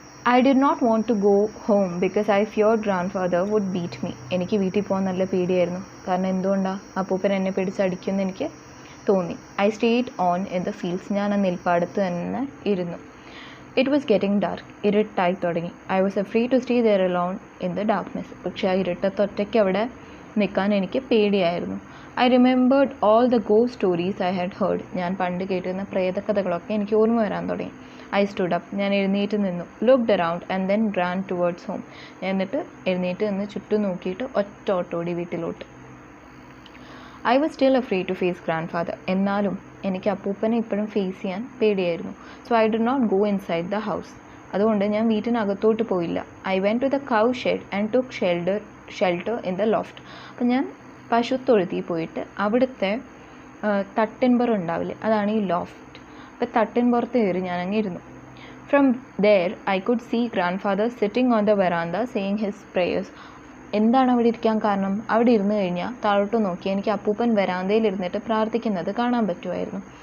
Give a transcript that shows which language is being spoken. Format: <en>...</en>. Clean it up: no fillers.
<en>I did not want to go home because I feared grandfather would beat me.</en> <ml>എനിക്ക് വീട്ടിൽ പോകാൻ നല്ല പേടിയായിരുന്നു. കാരണം എന്തുകൊണ്ടാണ്? അപ്പൂപ്പൻ എന്നെ പിടിച്ചടിക്കുമെന്ന് എനിക്ക് തോന്നി.</ml> <en>I stayed on in the fields.</en> <ml>ഞാൻ ആ നെൽപ്പാടത്ത് തന്നെ ഇരുന്നു.</ml> <en>It was getting dark.</en> <ml>ഇരുട്ടായി തുടങ്ങി.</ml> <en>I was afraid to stay there alone in the darkness.</en> <ml>പക്ഷേ ആ ഇരുട്ടത്ത് ഒറ്റയ്ക്ക് അവിടെ നിൽക്കാൻ എനിക്ക് പേടിയായിരുന്നു.</ml> <en>I remembered all the ghost stories I had heard.</en> <ml>ഞാൻ പണ്ട് കേട്ടിരുന്ന പ്രേതകഥകളൊക്കെ എനിക്ക് ഓർമ്മ വരാൻ തുടങ്ങി.</ml> <en>I stood up.</en> <ml>ഞാൻ എഴുന്നേറ്റ് നിന്നു.</ml> <en>Looked around and then ran towards home.</en> <ml>എന്നിട്ട് എഴുന്നേറ്റ് നിന്ന് ചുറ്റും നോക്കിയിട്ട് ഒറ്റ ഓട്ടോടി വീട്ടിലോട്ട്.</ml> <en>I was still afraid to face grandfather.</en> <ml>എന്നാലും എനിക്ക് അപ്പൂപ്പനെ ഇപ്പോഴും ഫേസ് ചെയ്യാൻ പേടിയായിരുന്നു.</ml> <en>So I did not go inside the house.</en> <ml>അതുകൊണ്ട് ഞാൻ വീട്ടിനകത്തോട്ട് പോയില്ല.</ml> <en>I went to the cow shed and took shelter in the loft.</en> <ml>അപ്പം ഞാൻ പശുത്തൊഴുത്തിൽ പോയിട്ട് അവിടുത്തെ തട്ടിൻപുറം ഉണ്ടാവില്ലേ, അതാണ് ഈ ലോഫ്റ്റ്. അപ്പോൾ തട്ടിൻപുറത്ത് കയറി ഞാനങ്ങ് ഇരുന്നു.</ml> <en>From there I could see grand father sitting on the veranda saying his prayers.</en> <ml>എന്താണ് അവിടെ ഇരിക്കാൻ കാരണം? അവിടെ ഇരുന്ന് കഴിഞ്ഞാൽ താഴോട്ട് നോക്കി എനിക്ക് അപ്പൂപ്പൻ വെറാന്തയിൽ ഇരുന്നിട്ട് പ്രാർത്ഥിക്കുന്നത് കാണാൻ പറ്റുമായിരുന്നു.</ml>